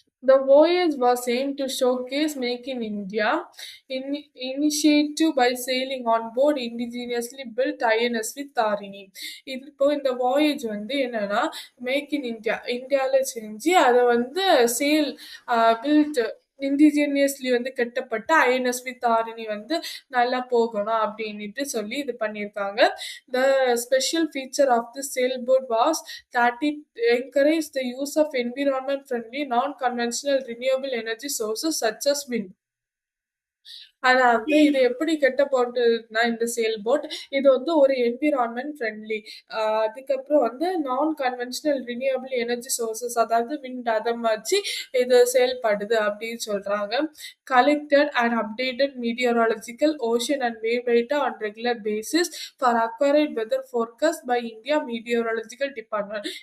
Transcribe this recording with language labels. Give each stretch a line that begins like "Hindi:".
English: The voyage was aimed to showcase Make in India initiative by sailing on board indigenously built INSV Tarini.
Tamil: இது இப்போ இந்த voyage வந்து என்னன்னா make in India இந்தியாவில் செஞ்சு அதை வந்து சேல் பில்ட் இண்டிஜினியஸ்லி வந்து கட்டப்பட்ட ஐஎன்எஸ்வி தாரிணி வந்து நல்லா போகணும் அப்படின்ட்டு சொல்லி இது பண்ணியிருக்காங்க.
English: The special feature of the sailboat was that it encouraged the use of environment friendly non-conventional renewable energy sources such as wind.
Tamil: அதாவது இது எப்படி கட்டப்பட்டதுன்னா இந்த சேல் போட் இது வந்து ஒரு என்விரான்மெண்ட் ஃப்ரெண்ட்லி, அதுக்கப்புறம் வந்து நான் கன்வென்ஷனல் ரினியூவபிள் எனர்ஜி சோர்சஸ் அதாவது விண்ட் அதை வச்சு இது செயல்படுது அப்படின்னு சொல்றாங்க.
English: Collected and updated meteorological ocean and wave data on regular basis for accurate weather forecast by India meteorological department.